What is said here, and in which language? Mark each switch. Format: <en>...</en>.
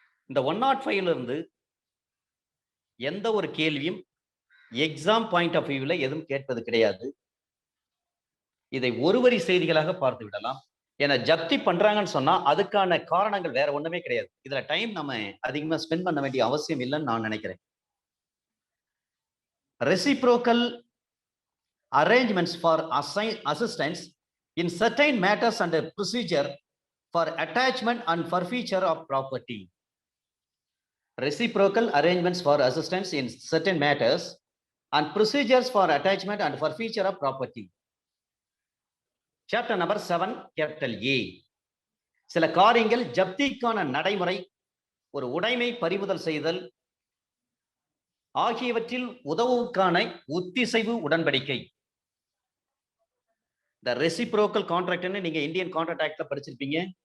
<ta>இந்த 105 இருந்து எந்த ஒரு கேள்வியும்</ta> <en>exam point of வியூல</en> <ta>எதுவும் கேட்பது கிடையாது. இதை ஒரு வரி செய்திகளாக பார்த்து விடலாம். ஏன்னா ஜப்தி பண்றாங்கன்னு சொன்னா அதுக்கான காரணங்கள் வேற ஒண்ணுமே கிடையாது. இதுல டைம் நம்ம அதிகமா ஸ்பெண்ட் பண்ண வேண்டிய அவசியம் இல்லைன்னு நான் நினைக்கிறேன்.</ta> <en>Reciprocal arrangements for assistance in certain matters and procedure for attachment and forfeiture of property. Reciprocal arrangements for assistance in certain matters and procedures for attachment and forfeiture of property. Chapter number 7, capital A.</en> <ta>சில காரியங்கள் ஜப்திக்கான நடைமுறை, ஒரு உடைமை பறிமுதல் செய்தல் ஆகியவற்றில் உதவுவதற்கான ஒத்திசைவு உடன்படிக்கை. இந்த ரெசிப்ரோக்கல் கான்ட்ராக்ட்னு நீங்க இந்தியன் கான்ட்ராக்ட் ஆக்ட்ல படிச்சிருப்பீங்க.</ta>